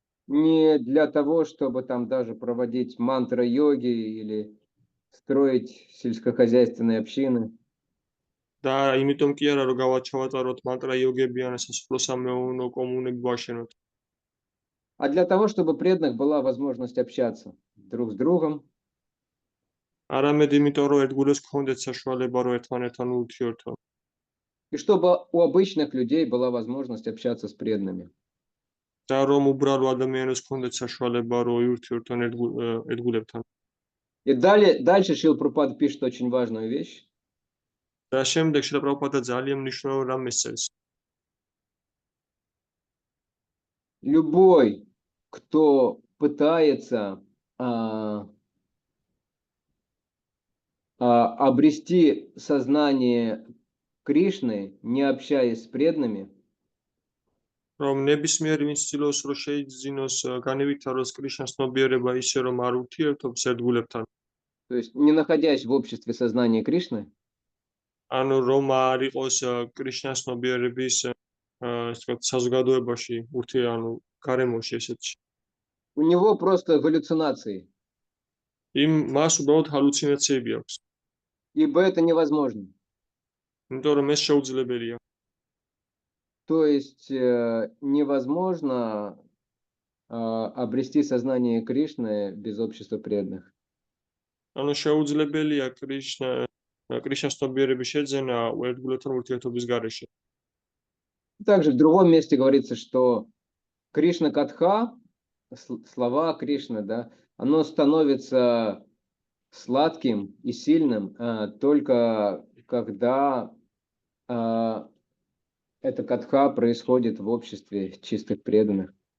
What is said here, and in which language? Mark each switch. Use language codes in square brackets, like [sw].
[ru] не для того, чтобы там даже проводить мантра-йоги или строить сельскохозяйственные общины. [ka] და იმიტომ კი არა რომ გავაჩავატაროთ манtra იოგები ან სასოფლო-სამეურნეო კომუნები ვაშენოთ. [ru] А для того, чтобы преданных была возможность общаться друг с другом, [ka] არამედ იმიტომ რომ ერთგულებს გქონდეთ საშუალება რომ ერთმანეთთან ურთიერთო. [ru] и чтобы у обычных людей была возможность общаться с преданными. [ka] და რომ უბრალო ადამიანებს გქონდეთ საშუალება რომ იურთიერთონ ერთგულებთან. [ru] И дальше Шрила Прабхупада пишет очень важную вещь. [ka] და შემდეგ შრილა პრაბჰუპადა ძალიან მნიშვნელოვან რამეს წერს. [ru] Любой, кто пытается обрести сознание Кришны, не общаясь с преданными, [ka] რომ ნებისმიერი ვინც ცდილობს რომ შეიძინოს განევითაროს კრიშნას ცნობიერება ისე რომ არ ურთიერთობს ერთგულებთან. [ru] то есть не находясь в обществе сознания Кришны, [ka] ანუ რომ არ იყოს კრიშნას ცნობიერების საზოგადოებაში ანუ გარემოში ესეთში. [ru] у него просто галлюцинации, [ka] მას უბრალოდ ჰალუცინაციები აქვს. [ru] ибо это невозможно. [ka] იმიტომ რომ ეს შეუძლებელია. [ru] То есть невозможно обрести сознание Кришны без общества преданных. [ka] ანუ შეუძლებელია კრიშნას ცნობიერების შეძენა ერთგულებთან ურთიერთობის გარეშე. [ru] Также в другом месте говорится, что Кришна Катха, слова Кришны, да, оно становится сладким и сильным только когда эта катха происходит в обществе чистых преданных.